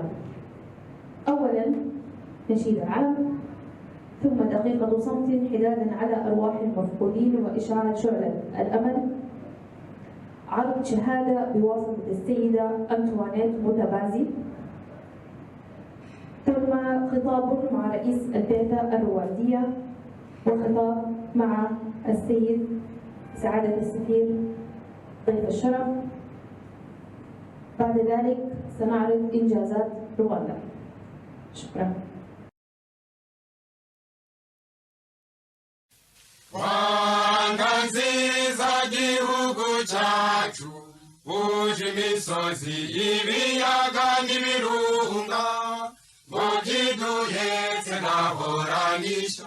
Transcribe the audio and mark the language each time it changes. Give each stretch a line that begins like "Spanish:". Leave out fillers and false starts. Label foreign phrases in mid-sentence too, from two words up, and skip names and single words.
Arabic: أولا نشيد العلم، ثم دقيقة صمت حدادا على أرواح المفقودين وإشعال شعلة الأمل، عرض شهادة بواسطة السيدة أنطوانيت موتابازي، ثم خطاب مع رئيس البعثة الرواندية، وخطاب مع السيد سعادة السفير ضيف الشرف. بعد ذلك سنعرض إنجازات رواندا. شكرا.
Kinyarwanda: Rwanda nziza gihugu cyacu, uje imisozi ibiyaga n'ibirunga, ngo byiduhetse nahoranisha.